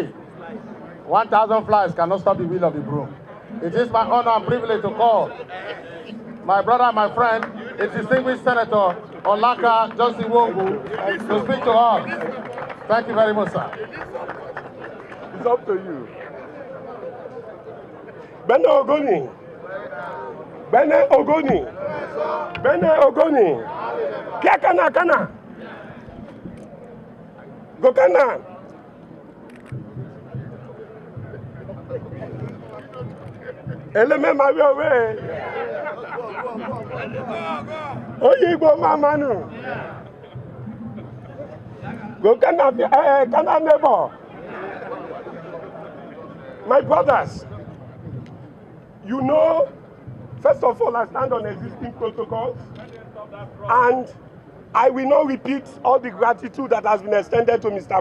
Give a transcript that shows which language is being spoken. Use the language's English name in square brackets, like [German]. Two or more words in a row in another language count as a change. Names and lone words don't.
[English] 1,000 flies cannot stop the wheel of the broom. It is my honor and privilege to call my brother, my friend, a distinguished Senator Olaka Johnson Wongu, to speak to us. Thank you very much, sir. It's up to you. [Khana] Bene Ogoni. Bene Ogoni. Bene Ogoni. Kia kana. Go kana. Eleme mawe. Oyigbo mamanu. Go kana neighbor. [English] My brothers, you know, first of all, I stand on existing protocols, and I will not repeat all the gratitude that has been extended to Mr.